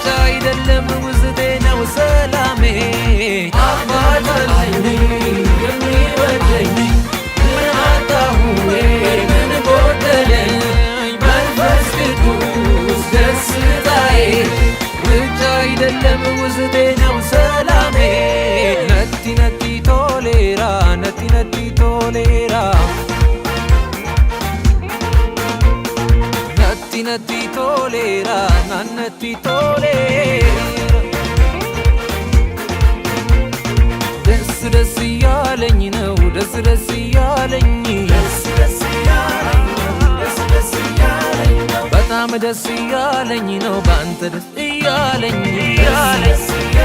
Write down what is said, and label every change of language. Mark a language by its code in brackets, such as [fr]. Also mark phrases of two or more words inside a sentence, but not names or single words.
[am] አይደለም ውስጤ ነው ሰላሜ አባት አለኝ የሚወደኝ ምን አጣሁ እኔ ምን ጎደለኝ መንፈስ ቅዱስ ደስታዬ ውጭ አይደለም ውስጤ ነው ሰላሜ [om] ነቲ ቶሌራ ነቲ ቶሌራ ነቲ ቶሌራ ናነቲ ቶሌራ [am] ደስ እያለኝ ነው ደስ እያለኝ በጣም ደስ እያለኝ ነው ባንተ ደስ እያለኝ